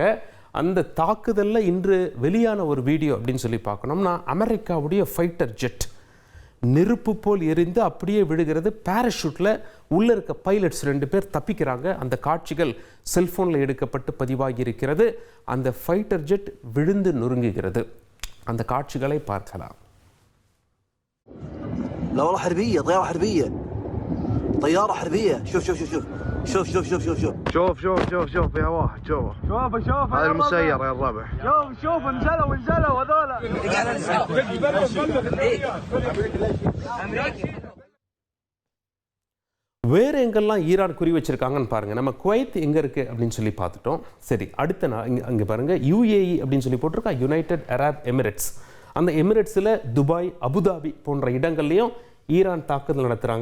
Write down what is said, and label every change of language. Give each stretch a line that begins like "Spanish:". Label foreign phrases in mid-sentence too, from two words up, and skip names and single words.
Tamil: அந்த தாக்குதலில் இன்று வெளியான ஒரு வீடியோ அப்படின்னு சொல்லி பார்க்கணும்னா, அமெரிக்காவுடைய
English: fighter jet
Tamil: நெருப்பு போல் எரிந்து அப்படியே விழுகிறது. பேராஷூட்டில் உள்ளே இருக்க பைலட்ஸ் 2 பேர் தப்பிக்கிறாங்க. அந்த காட்சிகள் செல்ஃபோனில் எடுக்கப்பட்டு பதிவாகி இருக்கிறது. அந்த
English: fighter jet
Tamil: விழுந்து நொறுங்குகிறது. அந்த காட்சிகளை பார்க்கலாம்.
Arabic: طيارة حربية. شوف شوف شوف شوف شوف شوف شوف شوف شوف شوف شوف شوف شوف فيها واحد. شوف هذا المسير يا الربع. شوف انزلوا هذول.
Tamil: வேறு எங்கெல்லாம் ஈரான் குறி வச்சிருக்காங்கன்னு பாருங்க. நம்ம குவைத் எங்கே இருக்குது அப்படின்னு சொல்லி பார்த்துட்டோம். சரி, அடுத்த அங்கே பாருங்கள், UAE அப்படின்னு சொல்லி போட்டிருக்கா, யுனைடெட் அரப் எமிரேட்ஸ். அந்த எமிரேட்ஸில் துபாய், அபுதாபி போன்ற இடங்கள்லையும் ஈரான் தாக்குதல் நடத்துகிறாங்க.